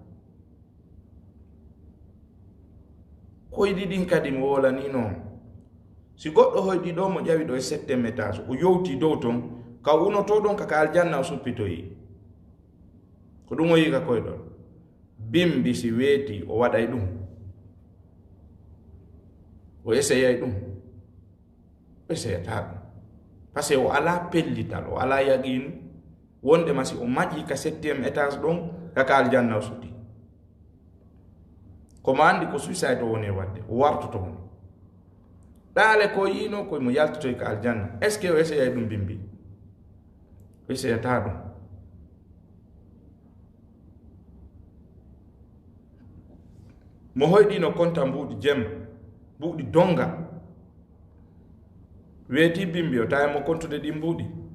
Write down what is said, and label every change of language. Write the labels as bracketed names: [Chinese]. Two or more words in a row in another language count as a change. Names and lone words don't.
[Fula] koyɗi ɗin kadi mo wolani noon si goɗɗo hoyɗi ɗo mo ƴawi ɗo e 7e étage o yowti dow ton ka unoto ɗon kaka aljanna o suppitoyi ko ɗum o yika koyɗon bimbi si weeti o waɗay ɗum o essayay ɗum o essayata ɗum [French] par ce que [Fula] o ala pellital o ala yaqinu wonde masi o maƴi ka 7e étage ɗon kaka aljanna o sutti komo andi ko suicide o woni wadde o wartoto woni ɗaale ko yino koye mo yaltotoy ka aljanna [French] est ce que [Fula] o essayay ɗum bimbi o essayata ɗum mo hoyɗino konta mbuuɗi jemma mbuuɗi donga weeti bimbi o tawimo kontude ɗi mbuuɗi